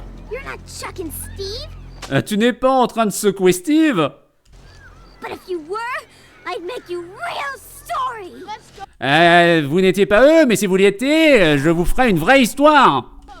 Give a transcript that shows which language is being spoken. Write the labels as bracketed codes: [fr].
[en] You're not Chuck and Steve? [fr] Tu n'es pas en train de secouer Steve? [en] But if you were, I'd make you real story. Let's go. [fr] Vous n'étiez pas eux, mais si vous l'étiez, je vous ferai une vraie histoire.